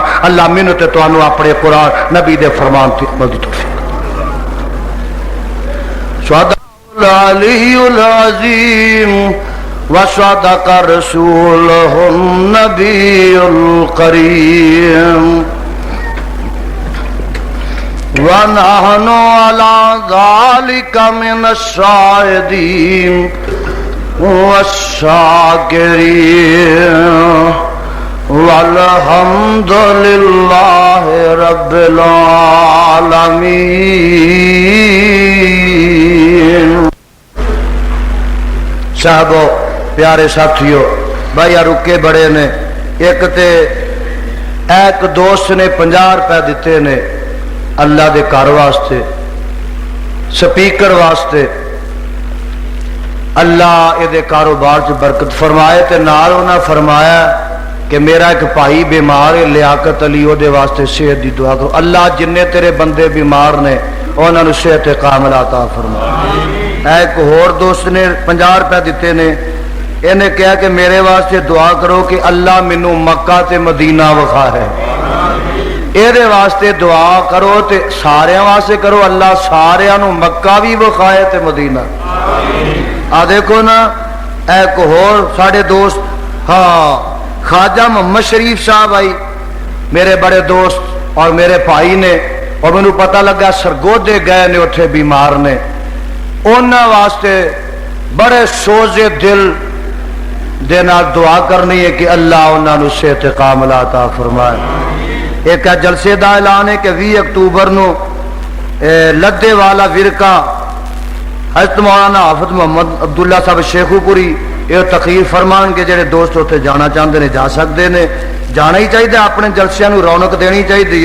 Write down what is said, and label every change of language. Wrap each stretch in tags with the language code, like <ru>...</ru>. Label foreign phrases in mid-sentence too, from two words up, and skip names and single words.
<pa>اللہ منت تانوں اپنے قرآن نبی دے فرمان تے عمل دی توفیق۔</pa> <ar>صدق العلی العظیم وصدق رسوله النبي الكريم ونحن على ذلك من الشاهدين والشاكرين والحمد لله رب العالمين۔</ar> <pa>صاحبو، پیارے ساتھیو، بھائی رکے بڑے نے، ایک تے ایک دوست نے 50 روپے دیتے نے اللہ دے گھر واسطے، سپیکر واسطے، اللہ یہ کاروبار چ برکت فرمائے، تے نال انہاں فرمایا کہ میرا ایک بھائی بیمار ہے، لیاقت علی او دے واسطے صحت دی دعا کرو۔ اللہ جننے تیرے بندے بیمار نے انہاں نوں صحت کاملہ عطا فرما۔ ایک اور دوست نے 50 روپے دیتے نے، انہیں کہا کہ میرے واسطے دعا کرو کہ اللہ مینوں مکہ تے مدینہ وکھا ہے، یہ واسطے دعا کرو تے سارے واسطے کرو، اللہ سارے نو مکہ بھی وکھائے تے مدینہ۔ آ دیکھو نا، ایک اور ساڑے دوست، ہاں خواجہ محمد شریف صاحب آئی، میرے بڑے دوست اور میرے بھائی نے، اور مینوں پتہ لگا سرگودے گئے نے، اتھے بیمار نے، انہاں واسطے بڑے سوزے دل دے نال دعا کرنی ہے کہ اللہ انہاں نوں صحت کاملہ عطا فرمائے۔ ایک جلسے دا اعلان ہے کہ 20 اکتوبر نو لدے والا ورکا حضرت مولانا حافظ محمد عبداللہ صاحب شیخو پوری یہ تقریر فرمان کے جڑے دوست اتنے جانا چاہتے ہیں جا سکتے ہیں، جانا ہی چاہیے، اپنے جلسیاں نو رونق دینی چاہیے۔</pa>